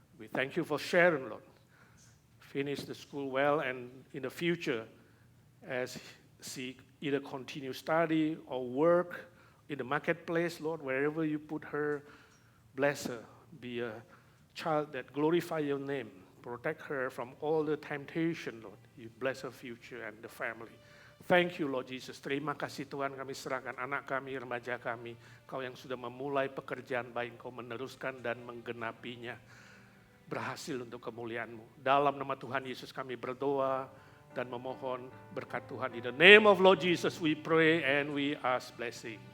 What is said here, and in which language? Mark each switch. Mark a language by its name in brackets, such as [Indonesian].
[English] We thank you for Sharon, Lord. Finish the school well, and in the future, as she either continue study or work in the marketplace, Lord, wherever you put her, bless her. Be a child that glorify your name. Protect her from all the temptation, Lord. You bless her future and the family. Thank you, Lord Jesus. [Indonesian] Terima kasih Tuhan, kami serahkan anak kami, remaja kami. Kau yang sudah memulai pekerjaan baik, Kau meneruskan dan menggenapinya. Berhasil untuk kemuliaan-Mu. Dalam nama Tuhan Yesus kami berdoa dan memohon berkat Tuhan. [English] In the name of Lord Jesus we pray and we ask blessing.